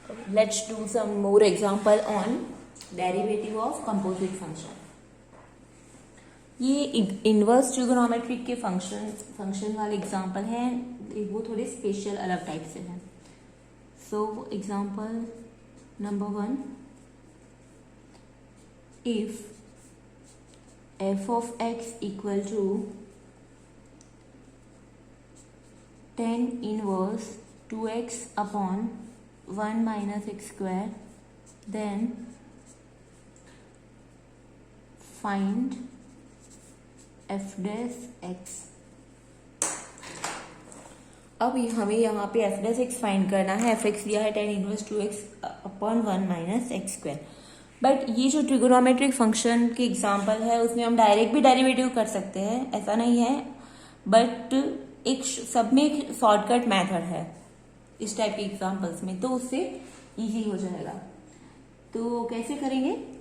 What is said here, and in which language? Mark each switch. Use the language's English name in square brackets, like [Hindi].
[English] let's do some more example on derivative of composite function. [Hindi] ये inverse trigonometric के function वाले example हैं, वो थोड़े स्पेशल अलग टाइप से हैं. [English] So example number 1, if f of x equal to tan inverse 2x upon 1 minus x square, then find f dash x. [Hindi] अब हमें यहाँ पे f dash x फाइंड करना है. f x दिया है tan inverse 2x upon 1 minus x square. But ये जो ट्रिगोनोमेट्रिक फंक्शन की एग्जांपल है उसमें हम डायरेक्ट भी डेरिवेटिव कर सकते हैं, ऐसा नहीं है. बट एक सब में एक शॉर्टकट मेथड है इस टाइप के एग्जांपल्स में, तो उससे इजी हो जाएगा. तो कैसे करेंगे?